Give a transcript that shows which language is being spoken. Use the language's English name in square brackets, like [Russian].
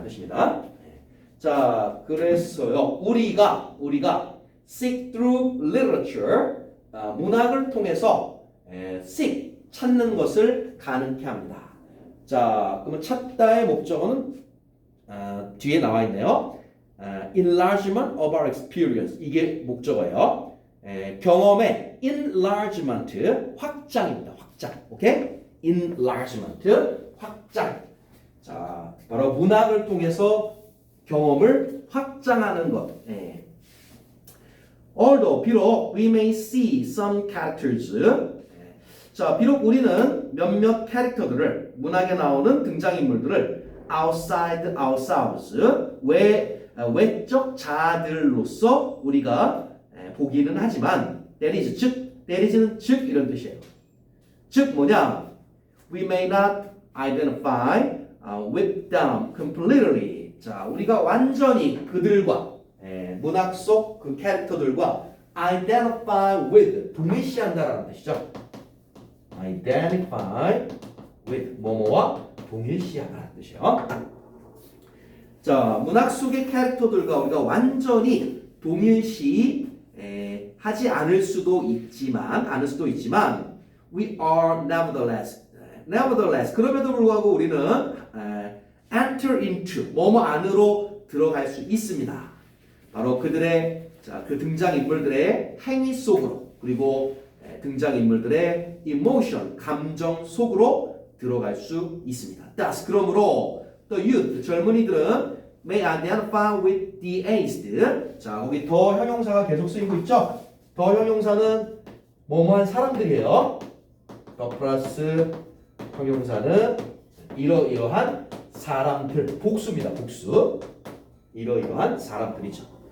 [Korean] 이 뜻입니다. 자, 그래서요. 우리가 [English] seek through literature, [Korean] 문학을 통해서 seek, 찾는 것을 가능케 합니다. 자, 그러면 찾다의 목적어는 뒤에 나와 있네요. [English] enlargement of our experience, [Korean] 이게 목적어예요. 경험의 enlargement, 확장입니다. 확장, 오케이? enlargement, 확장. 자, 바로 문학을 통해서 경험을 확장하는 것. [English] Although, 비록 we may see some characters. [Korean] 자, 비록 우리는 몇몇 캐릭터들을 문학에 나오는 등장인물들을 [English] outside ourselves [Korean] 외적 자들로서 우리가 보기는 하지만 [English] that is [Korean] 는 즉 이런 뜻이에요. 즉 뭐냐? [English] We may not identify with them completely. [Korean] 자, 우리가 완전히 그들과 문학 속 그 캐릭터들과 identify with 동일시한다라는 뜻이죠. identify with 뭐뭐와 동일시하다는 뜻이에요. 자, 문학 속의 캐릭터들과 우리가 완전히 동일시 하지 않을 수도 있지만 [English] we are nevertheless [Korean] 그럼에도 불구하고 우리는 [English] enter into [Korean] 뭐뭐 안으로 들어갈 수 있습니다. 바로 그들의 그 등장인물들의 행위 속으로 그리고 등장인물들의 emotion 감정 속으로 들어갈 수 있습니다. [English] Thus [Korean] 그러므로 [English] the youth [Korean] 젊은이들은 [English] may identify with the aged. [Korean] 자, 거기 더 형용사가 계속 쓰이고 있죠? 더 형용사는 뭐뭐한 사람들이에요. 더 플러스 형용사는 이러이러한 사람들. 복수입니다. 복수. 이러이러한 사람들이죠.